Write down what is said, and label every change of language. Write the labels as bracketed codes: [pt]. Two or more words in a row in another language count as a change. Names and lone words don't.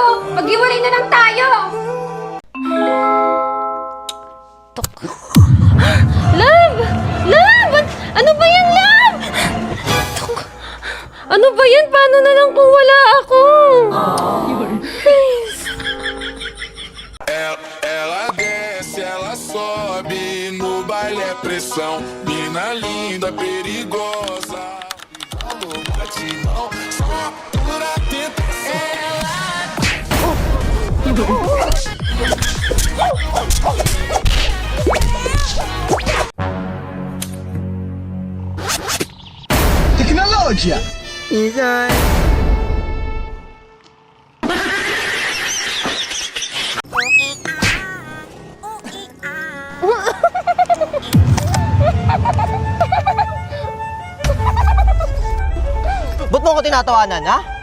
[tl] Maghiwalay na lang tayo. Love! Love! Ano ba yan, Love? Ano ba yan? Paano na lang kung wala ako? Please. [pt] Ela desce, ela sobe, no baile é pressão. Mina linda, perigosa. Alô, batidão, só pura tentação. Tecnologia! [tl] Ingay! Ba't mo ko tinatawanan, ha?